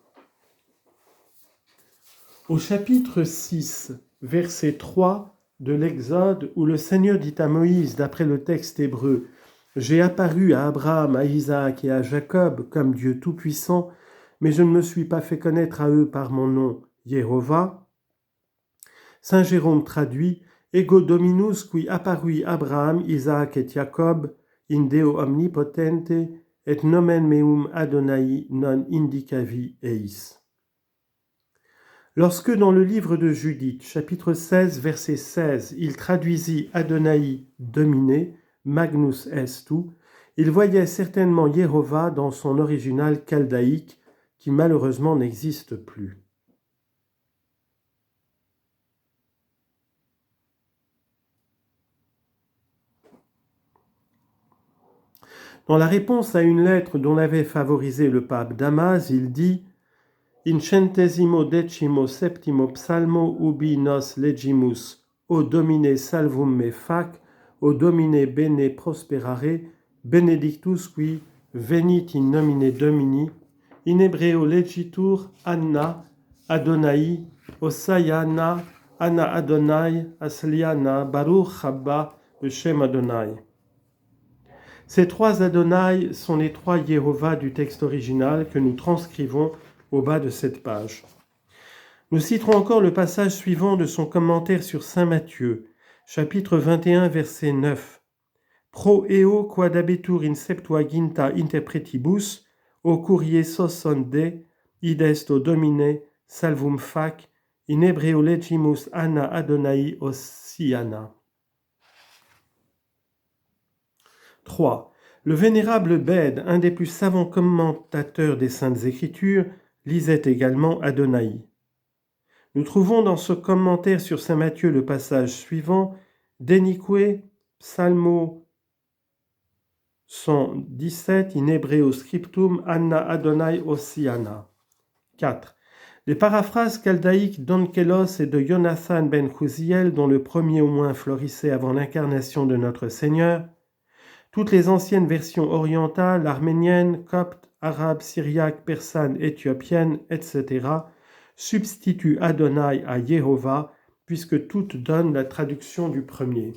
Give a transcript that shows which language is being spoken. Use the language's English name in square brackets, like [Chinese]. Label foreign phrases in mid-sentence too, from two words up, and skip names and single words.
[French] Au chapitre 6, verset 3 de l'Exode, où le Seigneur dit à Moïse, d'après le texte hébreu, « J'ai apparu à Abraham, à Isaac et à Jacob comme Dieu Tout-Puissant, mais je ne me suis pas fait connaître à eux par mon nom, Yehovah. [Latin] » Saint Jérôme traduit « Ego Dominus qui apparui Abraham, Isaac et Jacob, in Deo omnipotente, et nomen meum Adonai non indicavi eis. [French] » Lorsque dans le livre de Judith, chapitre 16, verset 16, il traduisit Adonai dominé, [Latin] Magnus estu, [French] il voyait certainement Yehovah dans son original chaldéique, qui malheureusement n'existe plus. Dans la réponse à une lettre dont l'avait favorisé le pape Damas, il dit [Latin] « In centesimo decimo septimo psalmo ubi nos legimus, o Domine salvum me fac, o Domine bene prosperare, benedictus qui venit in nomine Domini, in hebreo legitur [Hebrew] אנא אדני הושיעה נא אנא אדני הצליחה נא ברוך הבא בשם אדני. [French] » Ces trois Adonai sont les trois Yehovah du texte original que nous transcrivons au bas de cette page. Nous citerons encore le passage suivant de son commentaire sur saint Matthieu, chapitre 21, verset 9. [Latin] Pro eo quad abetur in Septuaginta interpretibus, [Greek] ὦ κύριε σῶσον δή, [Latin] id est o Domine salvum fac, in hebreo legimus [Hebrew] אנא אדני הושיעה נא. [Latin] 3. [French] Le vénérable Bède, un des plus savants commentateurs des Saintes Écritures, lisait également Adonai. Nous trouvons dans ce commentaire sur saint Matthieu le passage suivant, [Latin] Denique psalmo 117 in hebreo scriptum [Hebrew] אנא אדני הושיעה נא. [French] 4. Les paraphrases chaldéiques d'Onkelos et de Jonathan ben Chouziel, dont le premier au moins florissait avant l'incarnation de notre Seigneur, toutes les anciennes versions orientales, arméniennes, coptes, arabes, syriaques, persanes, éthiopiennes, etc., substituent Adonai à Yehovah, puisque toutes donnent la traduction du premier.